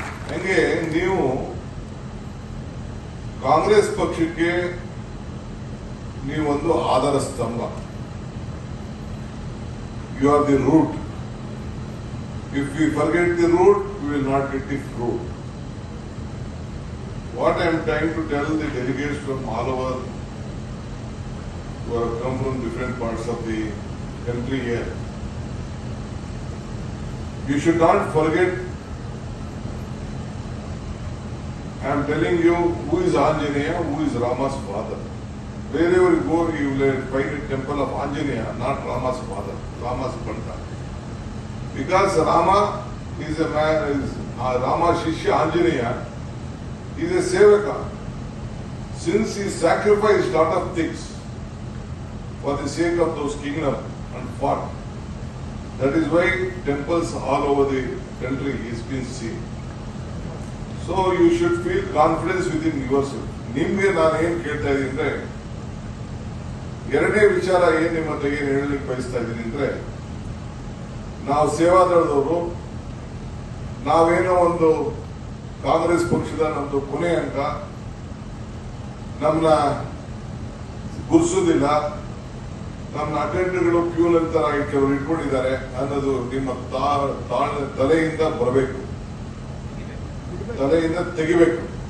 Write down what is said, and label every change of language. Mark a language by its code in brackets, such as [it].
[kn] ಹಂಗೆ ನೀವು ಕಾಂಗ್ರೆಸ್ ಪಕ್ಷಕ್ಕೆ ನೀವೊಂದು ಆಧಾರ ಸ್ತಂಭ. [en] You are the root. If we forget the root, we will not get the fruit. What I am trying to tell the delegates from all over who have come from different parts of the country here, you should not forget. I am telling you who is Anjaneya, who is Rama's father. Wherever you go, you will find a temple of Anjaneya, not Rama's father, Rama's Banta. Because Rama is a man, Rama's Shishya Anjaneya is a sevaka. Since he sacrificed lot of things for the sake of those kingdom and fought, that is why temples all over the country is been seen. So you should feel confidence within yourself. [kn] ನಿಮ್ಗೆ ನಾನು ಏನ್ ಕೇಳ್ತಾ ಇದ್ದೀನಿ ಅಂದ್ರೆ, ಎರಡನೇ ವಿಚಾರ ಏನ್ ನಿಮ್ಮ ಹತ್ರ ಏನ್ ಹೇಳಲಿಕ್ಕೆ ಬಯಸ್ತಾ ಇದ್ದೀನಿ ಅಂದ್ರೆ, ನಾವು ಸೇವಾದಳದವರು ನಾವೇನೋ ಒಂದು ಕಾಂಗ್ರೆಸ್ ಪಕ್ಷದ ನಮ್ದು ಕೊನೆ ಅಂಕ, ನಮ್ಮನ್ನ ಗುರ್ಸೋದಿಲ್ಲ, ನಮ್ಮ ಅಟೆಂಡರ್ಗಳು ಪ್ಯೂನ್ ಅಂತ ಕೆಲವರು ಇಟ್ಕೊಂಡಿದ್ದಾರೆ ಅನ್ನೋದು ನಿಮ್ಮ ತಲೆಯಿಂದ ಬರಬೇಕು, ತಲೆಯಿಂದ ತೆಗಿಬೇಕು.